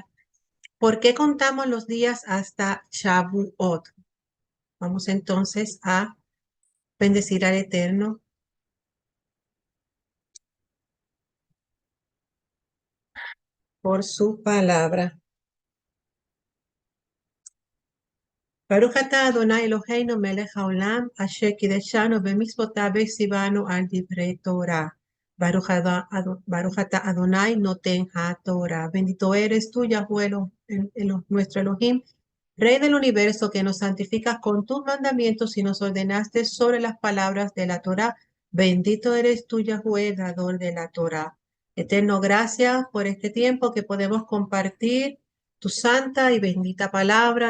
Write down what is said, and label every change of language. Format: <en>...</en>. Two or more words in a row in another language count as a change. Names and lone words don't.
<es>¿Por qué contamos los días hasta Shavuot? Vamos entonces a bendecir al Eterno por su palabra.</es> <he>ברוך אתה אדוני אלוהינו מלך העולם, אשר קדשנו במצוותיו וציוונו על דברי תורה. ברוך אתה אדוני נותן התורה.</he> <es>Bendito eres tú, Yahweh, nuestro Elohim, Rey del universo, que nos santificas con tus mandamientos y nos ordenaste sobre las palabras de la Torah. Bendito eres tú, Yahweh, dador de la Torah. Eterno, gracias por este tiempo que podemos compartir tu santa y bendita palabra.</es>